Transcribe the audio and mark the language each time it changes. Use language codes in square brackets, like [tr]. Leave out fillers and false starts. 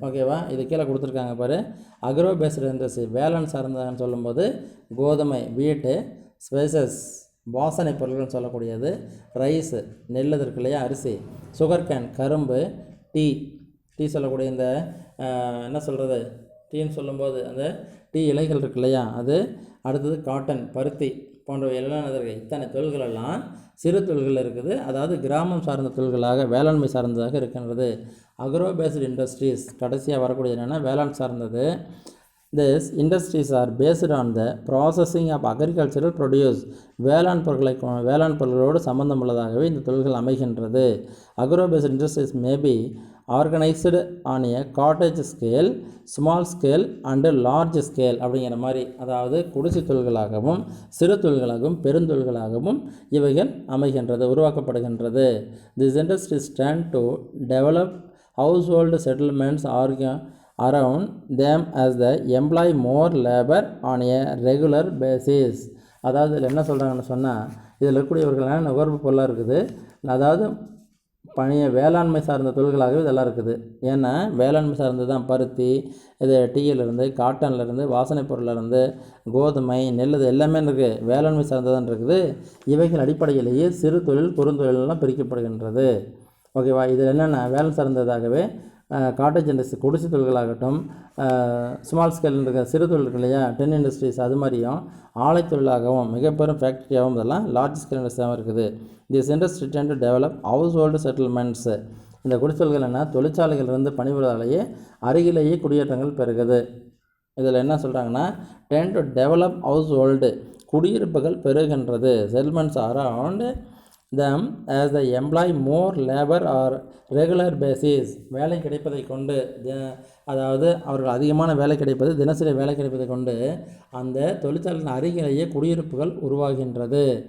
[ta] ஓகேவா, இது கீழே கொடுத்துருக்காங்க பாரு. அக்ரோ பேஸ்டு இண்டஸ்ட்ரி வேளாண் சார்ந்தன்னு சொல்லும்போது கோதுமை வீட்டு, ஸ்பைசஸ் வாசனை பொருள்கள்னு சொல்லக்கூடியது, ரைஸு நெல் இருக்கு இல்லையா அரிசி, சுகர் கேன் கரும்பு, டீ சொல்லக்கூடிய இந்த என்ன சொல்கிறது டீன்னு சொல்லும்போது அந்த டீ இலைகள் இருக்கு இல்லையா அது, அடுத்தது காட்டன் பருத்தி போன்றவை எல்லாம் இத்தனை தொழில்களெல்லாம் சிறு தொழில்கள் இருக்குது. அதாவது கிராமம் சார்ந்த தொழில்களாக வேளாண்மை சார்ந்ததாக இருக்கின்றது. அக்ரோ பேஸ்டு இண்டஸ்ட்ரீஸ் கடைசியாக வரக்கூடியது என்னென்னா வேளாண் சார்ந்தது. [en] These industries are based on the processing of agricultural produce. [ta] வேளாண் பொருட்களோடு சம்பந்தம் உள்ளதாகவே இந்த தொழில்கள் அமைகின்றது. [en] agro based industries may be organised on a cottage scale, small scale and large scale [ta] அப்படிங்கிற மாதிரி, அதாவது குடிசை தொழில்களாகவும் சிறு தொழில்களாகவும் பெருந்தொழில்களாகவும் இவைகள் அமைகின்றது, உருவாக்கப்படுகின்றது. [en] These industries tend to develop household settlements around them as they employ more labor on a regular basis. [ta] அதாவது இதில் என்ன சொல்கிறாங்கன்னு சொன்னால், இதில் இருக்கக்கூடியவர்களான நுகர்வு பொருளாக இருக்குது. அதாவது வேளாண்மை சார்ந்த தொழில்களாகவே இதெல்லாம் இருக்குது. ஏன்னா வேளாண்மை சார்ந்தது தான் பருத்தி, இது டீயிலிருந்து, காட்டன்லேருந்து, வாசனை பொருளிலேருந்து, கோதுமை நெல் இது எல்லாமே இருக்குது, வேளாண்மை சார்ந்ததான் இருக்குது. இவைகள் அடிப்படையிலேயே சிறு தொழில் குறுந்தொழிலெலாம் பிரிக்கப்படுகின்றது. ஓகேவா, இதில் என்னென்ன வேலை சார்ந்ததாகவே காட்டேஜ் இண்டஸ்ட்ரி குடிசை தொழில்களாகட்டும், ஸ்மால் ஸ்கேல் இருக்க சிறு தொழில் இருக்கு இல்லையா டென் இண்டஸ்ட்ரீஸ், அது மாதிரியும் ஆலை தொழிலாகவும் மிகப்பெரும் ஃபேக்ட்ரியாகவும் இதெல்லாம் லார்ஜ் ஸ்கேல் இண்டஸ்ட்ரியாகவும் இருக்குது. [en] This industry tend to develop household settlements. [ta] இந்த குடிசைகள் என்ன தொழிற்சாலைகளிலிருந்து பணிபுரிவதாலேயே அருகிலேயே குடியேற்றங்கள் பெருகுது. இதில் என்ன சொல்கிறாங்கன்னா, [en] tend to develop household [ta] குடியிருப்புகள் பெருகின்றது. [en] Settlements around them as they employ more labor or regular basis. [ta] வேலை கிடைப்பதை கொண்டு அதாவது அவர்கள் அதிகமான வேலை கிடைப்பது, தினசரி வேலை கிடைப்பதை கொண்டு அந்த தொழிற்சாலையின் அருகிலேயே குடியிருப்புகள் உருவாகின்றது.